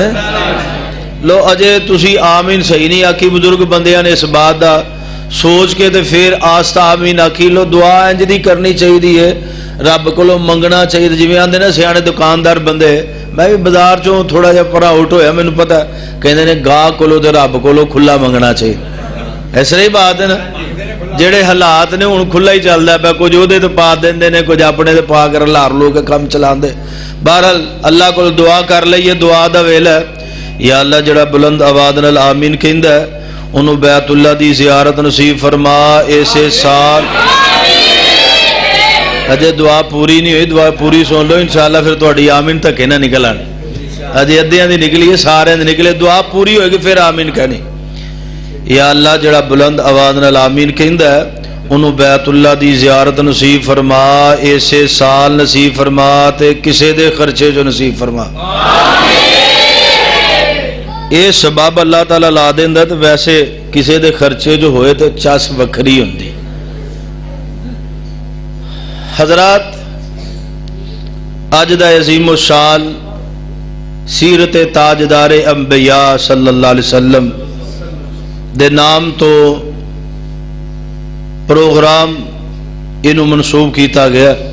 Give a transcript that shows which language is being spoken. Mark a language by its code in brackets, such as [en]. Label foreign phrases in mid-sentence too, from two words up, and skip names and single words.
[pa] لو اجے تسی آمین صحیح نہیں آکھی، بزرگ بندیاں نے اس بات دا سوچ کے تے پھر آستہ آمین آکھی۔ لو دعا انج دی کرنی چاہیے ہے، رب کو منگنا چاہیے، جی آدھے نا سیانے دکاندار بندے، میں بھی بازار چوں تھوڑا جہا پرا آؤٹ ہویا، مینوں پتا کہندے نے گاہ کولو تے رب کولو کھلا منگنا چاہیے۔ ایسا ہی بات ہے نا، جڑے حالات نے ہن کھلا ہی چلدا پیا، کچھ اودے تے پا دیندے نے، کچھ اپنے تے پا کر لار لو کے کم چلاندے۔ بہرحال اللہ کو دعا کر لئیے، دعا دا ویلا ہے۔ یا اللہ جڑا بلند آواز نال آمین کہندا ہے انہوں بیت اللہ دی زیارت نصیب فرما ایسے سال۔ اجے دعا پوری نہیں ہوئی، دعا پوری سن لو انشاءاللہ، پھر تہاڈی آمین تھکے نہ نکلن۔ اجے ادھیاں دی نکلی ہے، سارے دی نکلے، دعا پوری ہوئے گی پھر آمین کہنی۔ یا اللہ جڑا بلند آواز نال آمین کہندا ہے انہوں بیت اللہ دی زیارت نصیب فرما ایسے سال نصیب فرما تے کسے دے خرچے جو نصیب فرما۔ یہ سبب اللہ تعالیٰ لا دیندا تے ویسے کسے دے خرچے جو ہوئے تے چس وکھری ہوندی۔ حضرات اج دا عظیم الشان سیرت تاجدار انبیاء [ar] صلی اللہ علیہ وسلم [pa] دے نام تو پروگرام انہوں منسوب کیتا گیا۔